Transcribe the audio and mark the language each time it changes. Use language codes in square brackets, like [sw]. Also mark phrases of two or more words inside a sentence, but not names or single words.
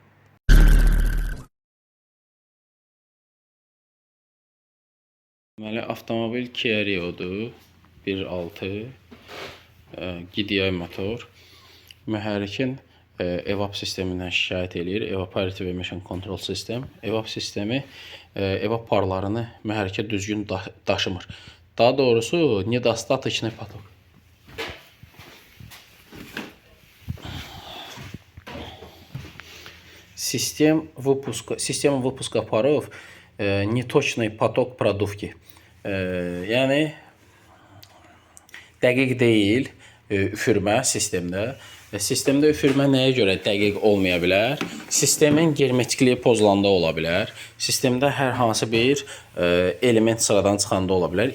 [az] Deməli, avtomobil Kia Rio-dur, 1.6 GDI motor. Mühərrikin EVAP sistemindən şikayət edir. [en] Evaporative Emission Control System. [az] EVAP sistemi EVAP parlarını mühərrikə düzgün daşımır. Daha doğrusu, [ru] недостаточный поток. Система выпуска паров неточный поток продувки. [az] Yəni dəqiq deyil üfürmə sistemdə. Sistemdə üfürmə nəyə görə dəqiq olmaya bilər? Sistemin germetikliyi pozulanda ola bilər. Sistemdə hər hansı bir element sıradan çıxanda ola bilər.